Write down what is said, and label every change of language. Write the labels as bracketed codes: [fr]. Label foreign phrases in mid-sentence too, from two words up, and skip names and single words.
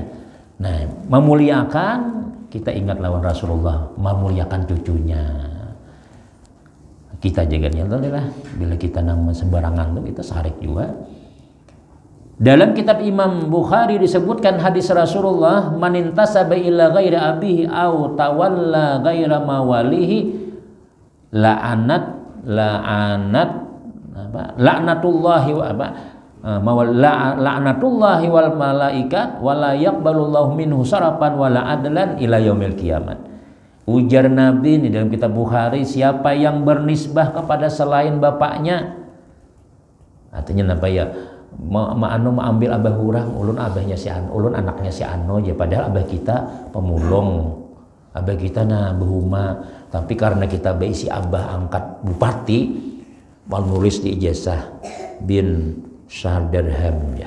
[id] Nah, memuliakan kita ingat lawan Rasulullah, memuliakan cucunya. [bjn] Kita jaga lah bila kita nang sembarangan tuh kita sarik juga. [id] Dalam kitab Imam Bukhari disebutkan hadis Rasulullah, [ar] من انتسب إلى غير أبيه أو تولى غير مواليه لعنة الله والملائكة ولا يقبل الله منه صرفا ولا عدلا إلى يوم القيامة. [id] Ujar Nabi di dalam kitab Bukhari, siapa yang bernisbah kepada selain bapaknya, artinya apa ya, [bjn] ambil abah urang, ulun abahnya si anu, ulun anaknya si anu ya, padahal abah kita pemulung, abah kita nah behuma, tapi karena kita beisi abah angkat bupati, mal nulis di ijazah bin Syardarham ya.